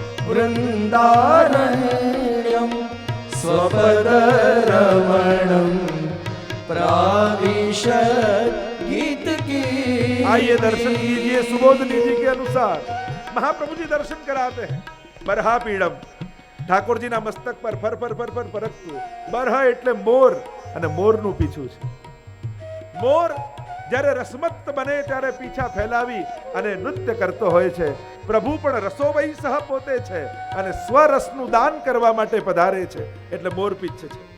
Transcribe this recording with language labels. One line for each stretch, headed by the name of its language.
Sanskrit: વૃંદારણ્યમ સ્વપદરમણમ प्राविशत्
Hindi: गीत की. आइए दर्शन कीजिए सुबोधनी जी के अनुसार. महाप्रभु जी दर्शन कराते हैं.
Sanskrit: बरहा पीड़म,
Gujarati: ઠાકોરજીના મસ્તક પર ફર ફર ફર ફર ફરકતું. બરહ એટલે મોર અને મોરનું પીછું છે. મોર જ્યારે રસમત્ત બને ત્યારે પીછા ફેલાવી અને નૃત્ય કરતો હોય છે. પ્રભુ પણ રસોવઈ સહ પોતે છે અને સ્વરસનું દાન કરવા માટે પધારે છે એટલે મોર પીછ છે.